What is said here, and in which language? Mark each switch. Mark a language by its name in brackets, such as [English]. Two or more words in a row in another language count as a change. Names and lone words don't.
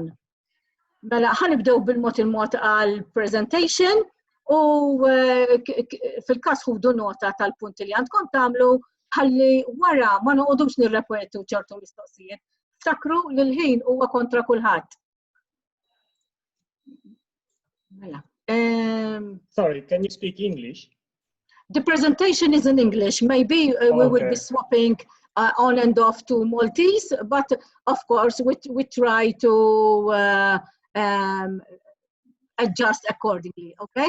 [Maltese] Mela ħanibdew bil-mod għall-presentation u fil-każ ħudu nota tal-punti li għandkom tagħmlu ħalli wara ma noqogħdux nirrepetu ċertu mistoqsijiet. Sakru li l-ħin huwa kontra kulħadd. Mela. [English] Sorry, can you speak English? The presentation is in English. Maybe we will be swapping on and off to Maltese, but of course we try to adjust accordingly, okay?